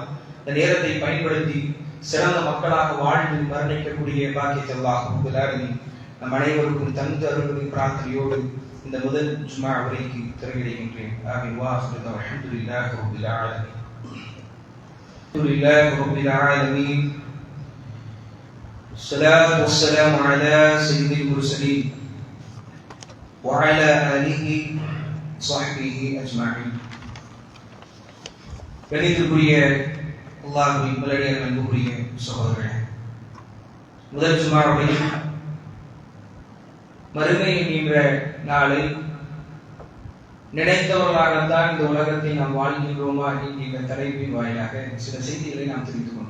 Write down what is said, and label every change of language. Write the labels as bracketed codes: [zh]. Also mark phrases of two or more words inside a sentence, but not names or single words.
[ta] அந்த நேரத்தை பயன்படுத்தி சிறந்த மக்களாக வாழ்ந்து மரணிக்கக்கூடிய பாக்கியத்தை [ar] الله رب العالمين [ta] நம் அனைவருக்கும் தந்து அருள்களின் பிரார்த்தனையோடு இந்த முதல் ஜும்ஆ உரைக்கு திரையிடுகின்றேன். ஆமீன். [ar] وآخر الحمد لله رب العالمين. الحمد لله رب العالمين. الصلاة والسلام على سيد المرسلين وعلى آله وصحبه أجمعين. [ta] கணிதத்துக்குரிய அல்லாஹ்வின் நல்லடியார், அன்புக்குரிய சகோதரர்களே, முதல் ஜும்ஆவில் மறுமை என்கின்ற நாளை நினைத்தவர்களாகத்தான் இந்த உலகத்தை நாம் வாழ்கின்றோமா என்கின்ற தலைப்பின் வாயிலாக சில செய்திகளை நாம் தெரிந்து கொண்டோம்.